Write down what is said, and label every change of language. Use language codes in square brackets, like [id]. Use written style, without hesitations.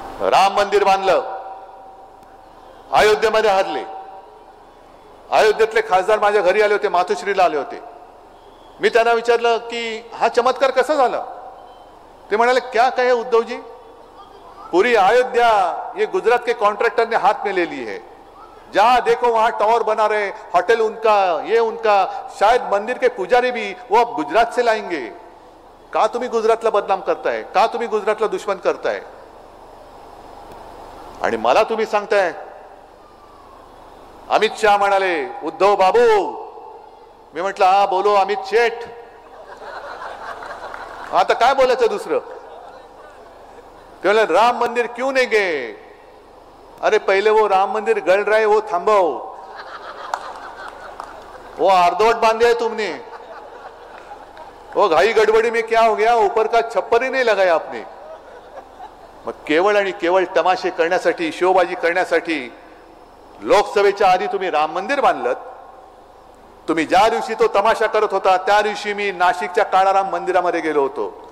[mr] राम मंदिर बांधलं, अयोध्येमध्ये हरले. अयोध्येतले खासदार माझ्या घरी आले होते, मातोश्रीला आले होते. मी त्यांना विचारलं की हा चमत्कार कसा झाला. ते म्हणाले [hi] क्या कहे उद्धव जी, पूरी अयोध्या ये गुजरात के कॉन्ट्रैक्टर ने हाथ में ले ली है. जहां देखो वहां टावर बना रहे, होटल उनका, ये उनका, शायद मंदिर के पुजारी भी वो अब गुजरात से लाएंगे. [mr] का तुम्ही गुजरातला बदनाम करताय, का तुम्ही गुजरातला दुश्मन करताय. आणि मला तुम्ही सांगताय. अमित शाह म्हणाले [hi] उद्धव बाबू. [mr] मी म्हटलं [hi] हा बोलो [mr] अमित शेठ. आता काय बोलायचं दुसरं. ते [hi] बोले राम मंदिर क्यों नहीं गए. अरे पहले वो राम मंदिर गल रहा है वो [mr] थांबव. [hi] वो अर्धवट बांधे है तुमने. वो घाई गड़बड़ी में क्या हो गया, ऊपर का छप्पर ही नहीं लगाया आपने. [mr] मग केवळ आणि केवळ तमाशे करण्यासाठी, शोबाजी करण्यासाठी लोकसभेच्या आधी तुम्ही राम मंदिर बांधलं. तुम्ही ज्या दिवशी तो तमाशा करत होता त्या दिवशी मी नाशिकच्या काळाराम मंदिरामध्ये गेलो होतो.